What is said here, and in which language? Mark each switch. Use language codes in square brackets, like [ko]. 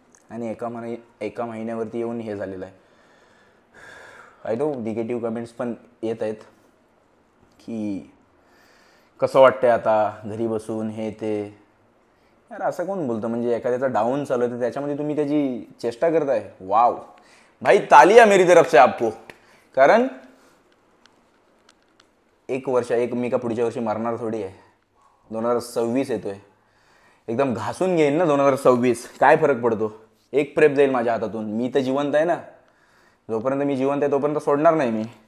[mr] आणि एका महिन्यावरती येऊन हे झालेलं आहे. [en] I know [mr] निगेटिव्ह कमेंट्स पण येत आहेत की कसं वाटतंय आता घरी बसून, हे ते. यार असं कोण बोलतं, म्हणजे एखाद्याचा डाऊन चालू आहे तर त्याच्यामध्ये तुम्ही त्याची चेष्टा करताय. [hi] वाव भाई, तालिया मेरी तरफ से आपको. [mr] कारण 1 वर्ष, मी का पुढच्या वर्षी मरणार थोडी आहे. 2026 येतोय, एकदम घासून घेईन ना 2026. काय फरक पडतो, एक प्रेप जाईल माझ्या हातातून. मी तर जिवंत आहे ना, जोपर्यंत मी जिवंत आहे तोपर्यंत सोडणार नाही मी.